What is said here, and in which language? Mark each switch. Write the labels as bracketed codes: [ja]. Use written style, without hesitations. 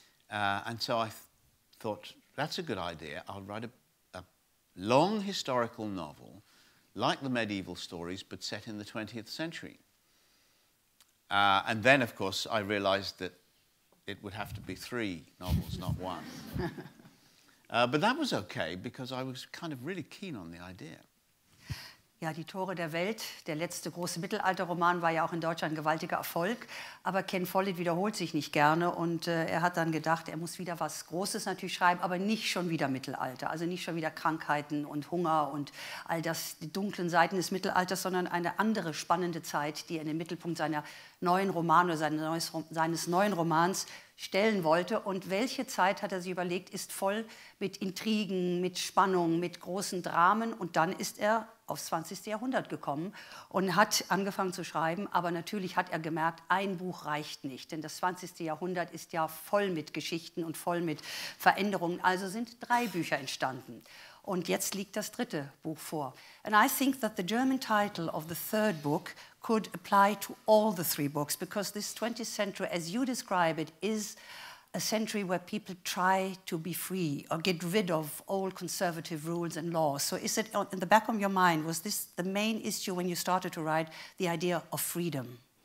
[en] And so I thought, that's a good idea. I'll write a long historical novel, like the medieval stories, but set in the 20th century. And then, of course, I realized that it would have to be 3 novels, not 1. But that was okay, because I was kind of really keen on the idea. [de] Ja, Die Tore der Welt, der letzte große Mittelalterroman, war ja auch in Deutschland ein gewaltiger Erfolg. Aber Ken Follett wiederholt sich nicht gerne und er hat dann gedacht, er muss wieder was Großes natürlich schreiben, aber nicht schon wieder Mittelalter. Also nicht schon wieder Krankheiten und Hunger und all das, die dunklen Seiten des Mittelalters, sondern eine andere spannende Zeit, die er in den Mittelpunkt seiner neuen Romane oder seines neuen Romans stellen wollte. Und welche Zeit, hat er sich überlegt, ist voll mit Intrigen, mit Spannung, mit großen Dramen. Und dann ist er aufs 20. Jahrhundert gekommen und hat angefangen zu schreiben. Aber natürlich hat er gemerkt, ein Buch reicht nicht. Denn das 20. Jahrhundert ist ja voll mit Geschichten und voll mit Veränderungen. Also sind 3 Bücher entstanden. Und jetzt liegt das 3. Buch vor. [en] And I think that the German title of the 3rd book could apply to all the 3 books, because this 20th century, as you describe it, is a century where people try to be free or get rid of old conservative rules and laws. So is it in the back of your mind, was this the main issue when you started to write, the idea of freedom?